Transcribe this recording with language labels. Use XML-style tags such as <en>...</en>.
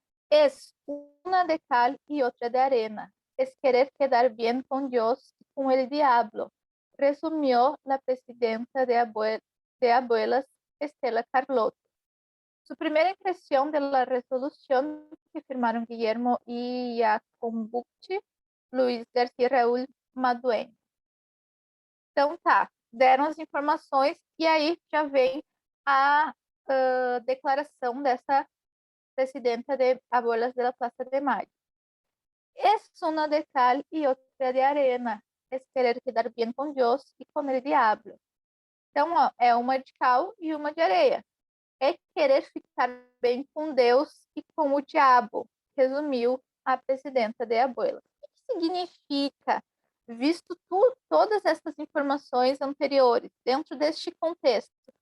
<es>Es una de cal y otra de arena. Es querer quedar bien con Dios y con el diablo, resumió la presidenta de Abuelas, Estela Carlotto. Su primera impresión de la resolución que firmaron Guillermo y Iacombucci, Luiz Garcia e Raul Madueño.</es> <pt>Então tá, deram as informações e aí já vem a declaração dessa presidenta de Abuelas de la Plaza de Mayo.</pt> <es>Es una de cal y otra de arena. Es querer quedar bien con Dios y con el diablo.</es> <pt>Então, ó, é uma de cal e uma de areia. É querer ficar bem com Deus e com o diabo, resumiu a presidenta de Abuelas. O que significa, visto todas essas informações anteriores, dentro deste contexto?</pt>